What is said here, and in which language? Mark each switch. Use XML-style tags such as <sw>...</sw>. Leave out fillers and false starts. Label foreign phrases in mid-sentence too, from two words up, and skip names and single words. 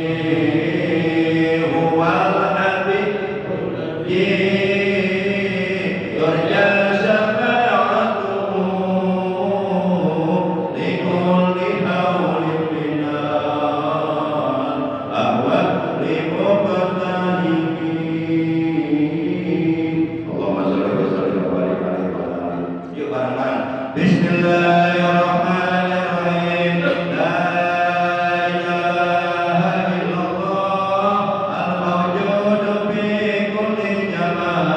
<ar>هو الحبيب الذي ترجى شفاعته لكل هول من الأهوال مقترب. اللهم صل وسلم وبارك عليه وعلى آله.</ar> <id>Yuk bareng-bareng.</id> <ar>بسم الله الرحمن الرحيم. لا إله إلا الله الموجود في كل زمان.</ar>